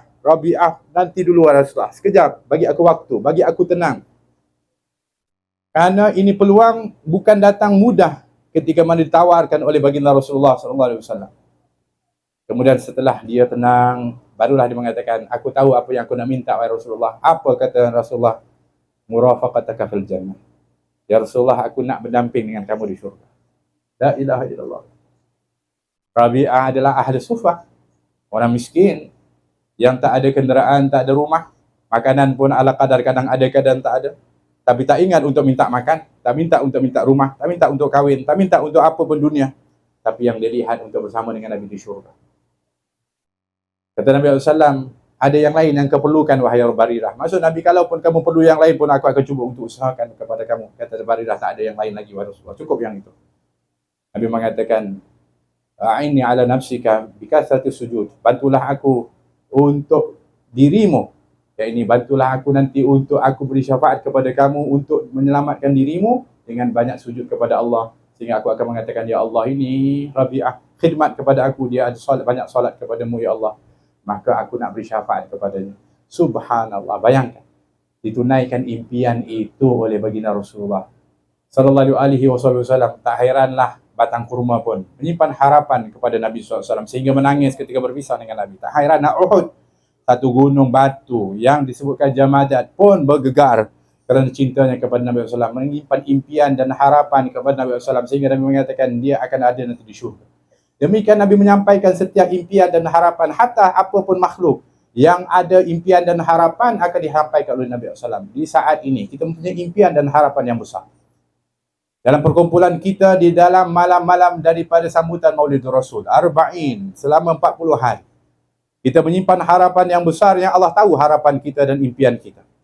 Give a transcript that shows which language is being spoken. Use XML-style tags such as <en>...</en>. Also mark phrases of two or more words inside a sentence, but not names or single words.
<ms>Rabi'ah, nanti dulu Rasulullah. Sekejap, bagi aku waktu, bagi aku tenang. Karena ini peluang bukan datang mudah ketika mana ditawarkan oleh baginda Rasulullah SAW. Kemudian setelah dia tenang, barulah dia mengatakan, aku tahu apa yang aku nak minta wahai Rasulullah. Apa kata Rasulullah?</ms> <ar>مرافقتك في الجنة. يا رسول الله,</ar> <ms>aku nak berdamping dengan kamu di syurga.</ms> <ar>لا إله إلا الله.</ar> <ms>Rabi'ah adalah ahli sufah, orang miskin yang tak ada kenderaan, tak ada rumah, makanan pun ala kadar, kadang ada kadang tak ada. Tapi tak ingat untuk minta makan, tak minta untuk minta rumah, tak minta untuk kahwin, tak minta untuk apa pun dunia. Tapi yang dilihat untuk bersama dengan Nabi di syurga. Kata Nabi SAW, ada yang lain yang kau perlukan wahai Barirah. Maksud Nabi, kalaupun kamu perlu yang lain pun aku akan cuba untuk usahakan kepada kamu. Kata Barirah, tak ada yang lain lagi wahai Rasulullah. Cukup yang itu. Nabi mengatakan,</ms> <ar>أعني على نفسك بكثرة السجود.</ar> <ms>Bantulah aku untuk dirimu. Ya, ini bantulah aku nanti untuk aku beri syafaat kepada kamu untuk menyelamatkan dirimu dengan banyak sujud kepada Allah. Sehingga aku akan mengatakan,</ms> <ar>يا الله,</ar> <ms>ini Rabi'ah khidmat kepada aku. Dia ada banyak solat kepadamu,</ms> <ar>يا الله.</ar> <ms>Maka aku nak beri syafaat kepadanya. Subhanallah, bayangkan. Ditunaikan impian itu oleh baginda Rasulullah</ms> <ar>صلى الله عليه وسلم.</ar> <ms>Tak heranlah batang kurma pun menyimpan harapan kepada Nabi SAW sehingga menangis ketika berpisah dengan Nabi. Tak heran Uhud, satu gunung batu yang disebutkan Jamadat pun bergegar kerana cintanya kepada Nabi SAW, menyimpan impian dan harapan kepada Nabi SAW sehingga Nabi mengatakan dia akan ada nanti di syurga. Demikian Nabi menyampaikan setiap impian dan harapan, hatta apapun makhluk yang ada impian dan harapan akan disampaikan oleh Nabi SAW. Di saat ini kita mempunyai impian dan harapan yang besar. Dalam perkumpulan kita di dalam malam-malam daripada sambutan Maulid Rasul, Arba'in, selama 40 hari. Kita menyimpan harapan yang besar yang Allah tahu harapan kita dan impian kita.</ms>